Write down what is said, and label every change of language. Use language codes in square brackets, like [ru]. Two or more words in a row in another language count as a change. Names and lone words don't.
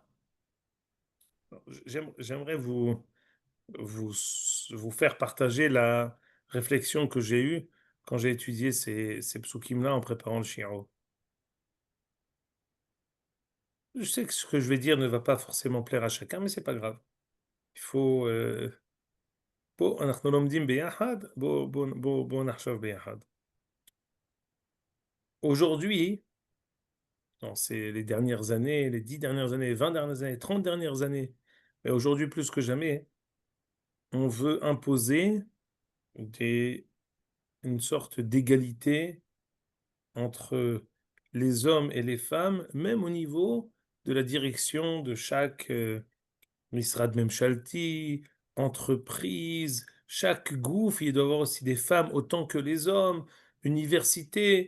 [fr] J'aimerais vous, vous faire partager la réflexion que j'ai eue quand j'ai étudié ces psukim-là en préparant le Shiro. Je sais que ce que je vais dire ne va pas forcément plaire à chacun, mais c'est pas grave. Il faut. [he] בואו, אנחנו לומדים ביחד, בואו נחשוב ביחד. [fr] Aujourd'hui, c'est les dernières années, les 10 dernières années, les 20 dernières années, les 30 dernières années, mais aujourd'hui plus que jamais, on veut imposer une sorte d'égalité entre les hommes et les femmes, même au niveau de la direction de chaque [he] משרד ממשלתי, [fr] entreprise, chaque gouffre, il doit y avoir aussi des femmes autant que les hommes, université.